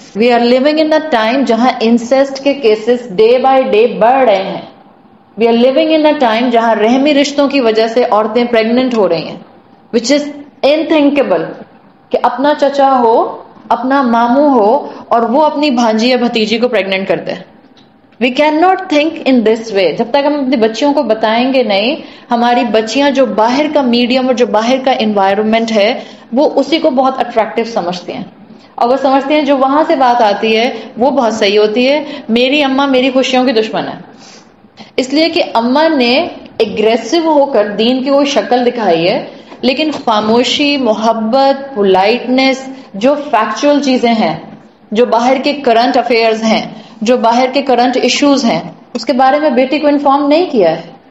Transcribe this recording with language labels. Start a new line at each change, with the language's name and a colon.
English: we are living in a time
Urdu: جہاں insist کے cases day by day بڑھ رہے ہیں.
English: we are living in a time
Urdu: جہاں رحمی رشتوں کی وجہ سے عورتیں پریگننٹ ہو رہی ہیں،
English: which is unthinkable
Urdu: کہ اپنا چچا ہو، اپنا ماموں ہو اور وہ اپنی بھانجی یا بھتیجی کو پریگننٹ کر دے.
English: We cannot think in this way.
Urdu: جب تک ہم اپنی بچیوں کو بتائیں گے نہیں، ہماری بچیاں جو باہر کا میڈیم اور جو باہر کا انوائرمنٹ ہے وہ اسی کو بہت اٹریکٹیو سمجھتی ہیں، اور وہ سمجھتے ہیں جو وہاں سے بات آتی ہے وہ بہت صحیح ہوتی ہے. میری اماں میری خوشیوں کی دشمن ہے، اس لیے کہ اماں نے اگریسو ہو کر دین کی وہ شکل دکھائی ہے، لیکن خاموشی، محبت، پولائٹنس، جو فیکچوئل چیزیں ہیں، جو باہر کے کرنٹ افیئرز ہیں، جو باہر کے کرنٹ ایشوز ہیں، اس کے بارے میں بیٹی کو انفارم نہیں کیا ہے.